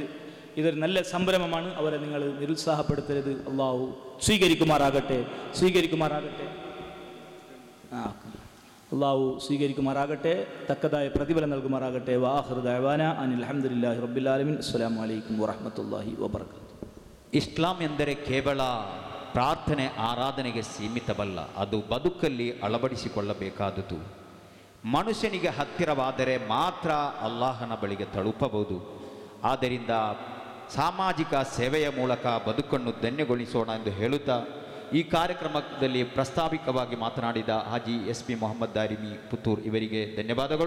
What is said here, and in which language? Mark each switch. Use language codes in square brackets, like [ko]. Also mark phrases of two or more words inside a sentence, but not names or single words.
[ml] ഇതൊരു നല്ല സംരംഭമാണ്. അവരെ നിങ്ങൾ നിരുത്സാഹപ്പെടുത്തരുത്. അള്ളാഹു സ്വീകരിക്കുമാറാകട്ടെ. അള്ളാഹു സ്വീകരിക്കുമാറാകട്ടെ, തക്കതായ പ്രതിഫലം നൽകുമാറാകട്ടെ. [ar] وآخر دعوانا أن الحمد لله رب العالمين. السلام عليكم ورحمة الله وبركاته. [kn] ಇಸ್ಲಾಂ ಎಂದರೆ ಕೇವಲ ಪ್ರಾರ್ಥನೆ ಆರಾಧನೆಗೆ ಸೀಮಿತವಲ್ಲ, ಅದು ಬದುಕಲ್ಲಿ ಅಳವಡಿಸಿಕೊಳ್ಳಬೇಕಾದುದು. ಮನುಷ್ಯನಿಗೆ ಹತ್ತಿರವಾದರೆ ಮಾತ್ರ ಅಲ್ಲಾಹನ ಬಳಿಗೆ ತಲುಪಬಹುದು. ಆದ್ದರಿಂದ ಸಾಮಾಜಿಕ ಸೇವೆಯ ಮೂಲಕ ಬದುಕನ್ನು ಧನ್ಯಗೊಳಿಸೋಣ ಎಂದು ಹೇಳುತ್ತಾ ಈ ಕಾರ್ಯಕ್ರಮದಲ್ಲಿ ಪ್ರಾಸ್ತಾವಿಕವಾಗಿ ಮಾತನಾಡಿದ ಹಾಜಿ SP ಮೊಹಮ್ಮದ್ ದಾರಿಮಿ ಪುತ್ತೂರ್ ಇವರಿಗೆ ಧನ್ಯವಾದಗಳು.